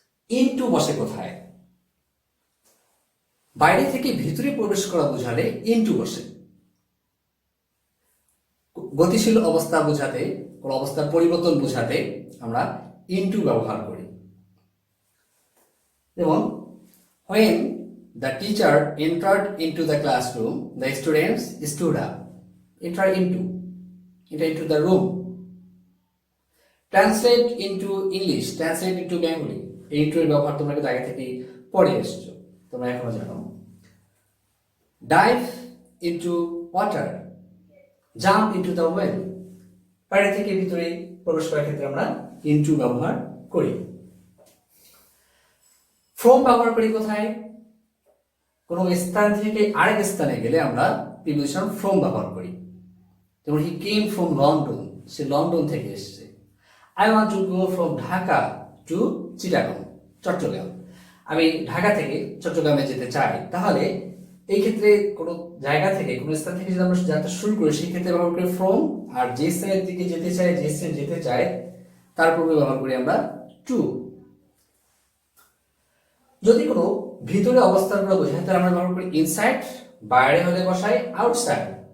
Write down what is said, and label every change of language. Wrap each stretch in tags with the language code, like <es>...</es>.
<bn>Into বসে কোথায়? বাইরে থেকে ভিতরে প্রবেশ করা বোঝালে ইনটু বসে। গতিশীল অবস্থা বোঝাতে, কোন অবস্থার পরিবর্তন বোঝাতে আমরা ইনটু ব্যবহার করি।</bn> <en>যেমন when the teacher entered into the classroom, the students stood up. Enter into the room. Translate into English, translate into Bengali.</en> <bn>into এর ব্যবহার তোমরা আগে থেকে পড়ে এসেছো, তোমরা এখনো জানো।</bn> <en>dive into water, jump into the well.</en> <bn>বাইরে থেকে ভিতরে প্রবেশ করার ক্ষেত্রে আমরা into ব্যবহার করি। from ব্যবহার করি কোথায়? কোনো স্থান থেকে আরেক স্থানে গেলে আমরা প্রিপোজিশন from ব্যবহার করি।</bn> <en>যেমন he came from London,</en> <bn>say London থেকে এসেছে।</bn> <en>I want to go from Dhaka to Chittagong, Chattogram.</en> <bn>আমি ঢাকা থেকে চট্টগ্রামে যেতে চাই। তাহলে এই ক্ষেত্রে কোনো জায়গা থেকে, কোনো স্থান থেকে যদি আমরা যাত্রা শুরু করি, সেই ক্ষেত্রে ব্যবহার করি from, আর যে স্থানের দিকে যেতে চাই, যে স্থানে যেতে চাই, তার পূর্বে ব্যবহার করি আমরা টু। যদি কোনো ভিতরে অবস্থান করে বোঝায় তাহলে আমরা ব্যবহার করি ইনসাইড, বাইরে হলে বসাই আউটসাইড।</bn>